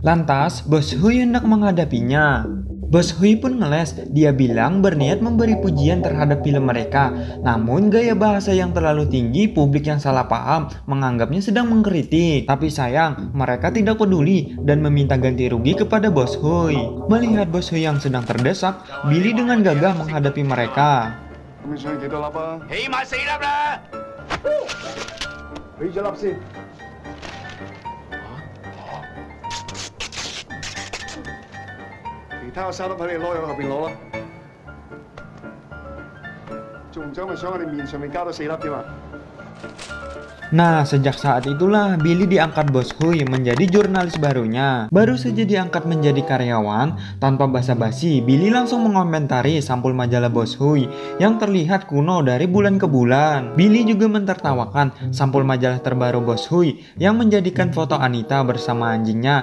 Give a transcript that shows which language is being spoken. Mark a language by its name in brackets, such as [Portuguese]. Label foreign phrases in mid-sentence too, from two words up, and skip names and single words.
[Indonesian] Lantas Bos Hui hendak menghadapinya. Bos Hui pun ngeles, dia bilang berniat memberi pujian terhadap film mereka. Namun gaya bahasa yang terlalu tinggi, publik yang salah paham menganggapnya sedang mengkritik. Tapi sayang, mereka tidak peduli dan meminta ganti rugi kepada Bos Hui. Melihat Bos Hui yang sedang terdesak, Billy dengan gagah menghadapi mereka. [Cantonese] 咁你想幾多粒啊？起碼4粒啦！俾咗粒先。其他3粒喺你籮柚後邊攞啦。仲唔想咪想我哋面上面加多4粒添啊？ [Indonesian] Nah, sejak saat itulah Billy diangkat Bos Hui menjadi jurnalis barunya. Baru saja diangkat menjadi karyawan, tanpa basa-basi, Billy langsung mengomentari sampul majalah Bos Hui yang terlihat kuno dari bulan ke bulan. Billy juga mentertawakan sampul majalah terbaru Bos Hui yang menjadikan foto Anita bersama anjingnya.